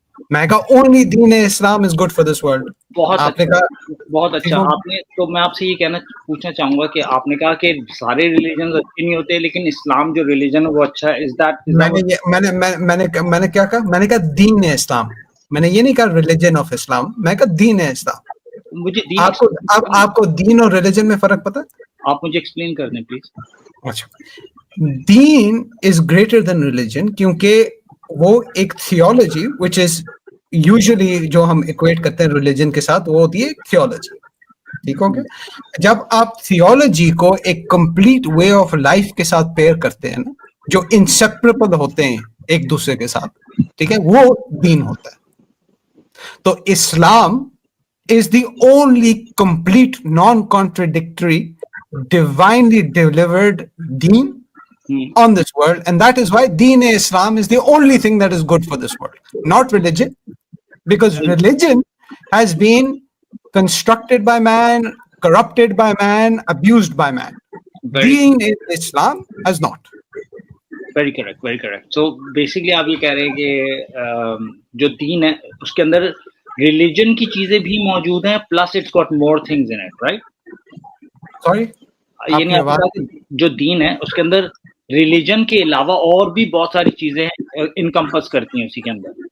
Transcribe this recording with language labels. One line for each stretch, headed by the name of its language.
Urdu: میں نے کہا
English: only دین Islam is good for this world.
Urdu: بہت آپ نے اچھا، کہا بہت اچھا. آپ نے تو میں آپ سے یہ پوچھنا چاہوں گا کہ آپ نے کہا کہ سارے ریلیجنز اچھے نہیں ہوتے لیکن اسلام جو ریلیجن ہے وہ اچھا ہے. میں نے کیا کہا؟ میں نے کہا دین اسلام. میں نے یہ نہیں کہا ریلیجن آف اسلام، میں نے کہا دین اسلام. مجھے دین آپ کو دین اور ریلیجن میں فرق پتہ ہے؟ آپ مجھے ایکسپلین کر دیں پلیز. اچھا،
English: دین is greater than religion
Urdu: کیونکہ وہ ایک تھیولوجی وچ از یوزلی جو ہم ایکویٹ کرتے ہیں ریلیجن کے ساتھ وہ ہوتی ہے تھیولوجی. ٹھیک ہو گیا؟ جب آپ تھیولوجی کو ایک کمپلیٹ وے آف لائف کے ساتھ پیئر کرتے ہیں نا، جو انسیپریبل ہوتے ہیں ایک دوسرے کے ساتھ، ٹھیک ہے، وہ دین ہوتا ہے.
English: تو Islam is the only complete non-contradictory divinely delivered deen on this world, and that is why deen Islam is the only thing that is good for this world, not religion, because religion has been constructed by man, corrupted by man, abused by man. Deen in Islam has not. Very correct, very correct. So basically
Urdu: آپ یہ کہہ رہے ہیں کہ جو دین ہے اس کے اندر religion کی چیزیں بھی موجود ہیں
English: Plus it's got more things in it, right? Sorry,
Urdu: یعنی آپ کا جو دین ہے اس کے اندر ریلیجن کے علاوہ اور بھی بہت ساری چیزیں انکمپس کرتی ہیں اسی کے اندر.